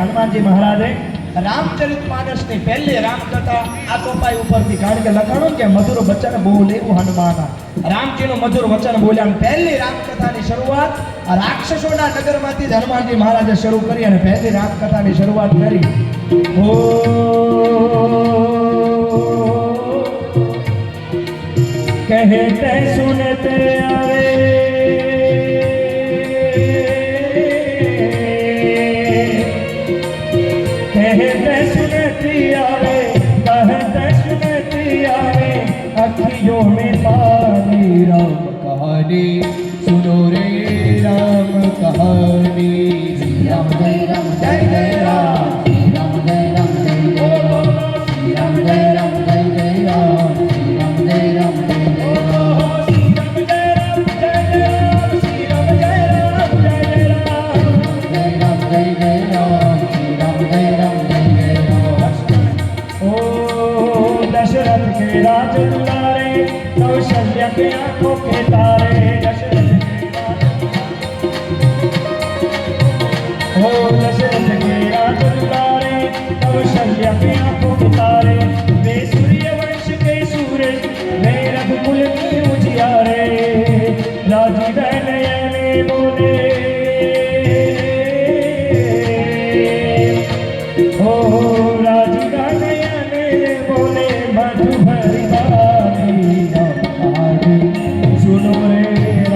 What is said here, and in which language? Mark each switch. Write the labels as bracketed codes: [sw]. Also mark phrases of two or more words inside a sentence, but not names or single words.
[gu] હનુમાનજી મહારાજે રામચરિતમાનસની પહેલી રામકથા આ ચોપાઈ ઉપરથી, કારણ કે લખાણું કે મધુર વચન બોલે હનુમાન, રામજીનું મધુર વચન બોલ્યા. પહેલી રામકથાની શરૂઆત રાક્ષસોના નગરમાંથી જ હનુમાનજી મહારાજે શરૂ કરી અને પહેલી રામકથાની શરૂઆત કરી. [hi] ઓ कहते सुनते आवे कहते सुनती आवे कहते सुनती आवे अखियों में पानी राम कहानी सुनो रे राम कहानी. श्री राम जय राम जय जय राम श्री राम जय राम जय जय राम श्री राम जय राम जय जय राम श्री राम जय राम राज दुलारे कौशल्य के आंखों के तारे दशरथ के राज दुलारे कौशल्य के आंखों के तारे वे सूर्य वंश के सूरज वे रघुकुल के उजियारे राजी नयने बोले हो राजी नयने बोले मधु भरी सुनो रे